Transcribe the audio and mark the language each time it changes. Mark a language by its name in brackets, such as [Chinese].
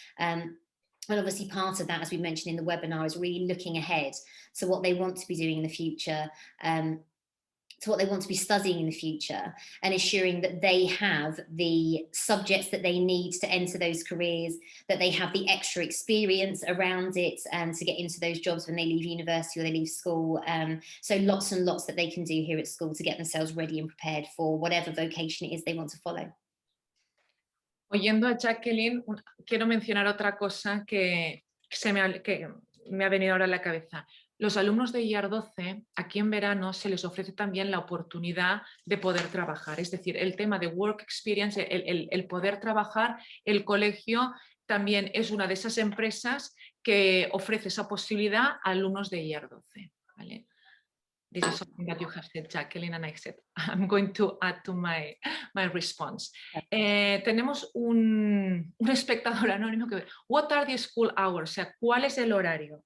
[English] And obviously part of that, as we mentioned in the webinar, is really looking ahead to what they want to be doing in the future, to what they want to be studying in the future, and ensuring that they have the subjects that they need to enter those careers, that they have the extra experience around it and to get into those jobs when they leave university or they leave school. So lots and lots that they can do here at school to get themselves ready and prepared for whatever vocation it is they want to follow. [Spanish] Oyendo a Jacqueline, quiero mencionar otra cosa que me ha venido ahora a la cabeza. Los alumnos de Year 12, aquí en verano se les ofrece también la oportunidad de poder trabajar. Es decir, el tema de work experience, el poder trabajar, el colegio también es una de esas empresas que ofrece esa posibilidad a alumnos de Year 12. ¿Vale? [English] This is something that you have said, Jacqueline, and I said I'm going to add to my response. [Spanish] Tenemos un espectador anónimo que [English] what are the school hours? [Spanish] O sea, ¿cuál es el horario?